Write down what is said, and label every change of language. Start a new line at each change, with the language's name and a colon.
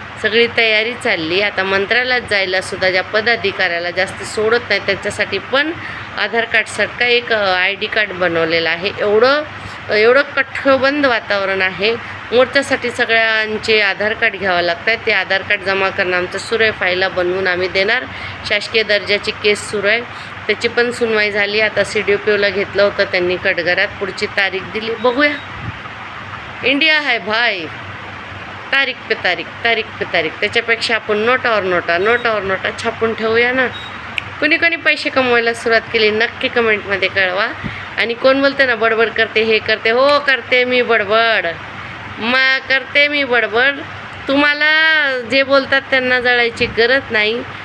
Marathi: सगळी तयारी चालली. आता मंत्रालयात जायला सुद्धा ज्या पदाधिकाऱ्याला जास्त सोडत नाही त्यांच्यासाठी पण आधार कार्डसारखा एक ID कार्ड बनवलेलं आहे. एवढं कठोबंद वातावरण आहे. मोर्चासाठी सगळ्यांचे आधार कार्ड घ्यावं लागतं आहे. ते आधार कार्ड जमा करणं आमचं सुरू आहे. फाईला बनवून आम्ही देणार. शासकीय दर्जाची केस सुरू आहे, त्याची पण सुनवाई झाली. आता CDPOला घेतलं होतं त्यांनी कटघरात, पुढची तारीख दिली, बघूया.
Hindi: इंडिया है भाई, तारीख पे तारीख.
Marathi: त्याच्यापेक्षा आपण नोटावर नोटा छापून ठेवूया ना. कोणी पैसे कमवायला सुरुवात केली नक्की कमेंटमध्ये कळवा. आणि कोण बोलते ना बडबड करते, हे करते, हो करते मी बडबड, करते मी बडबड. तुम्हाला जे बोलतात त्यांना जळायची गरज नाही.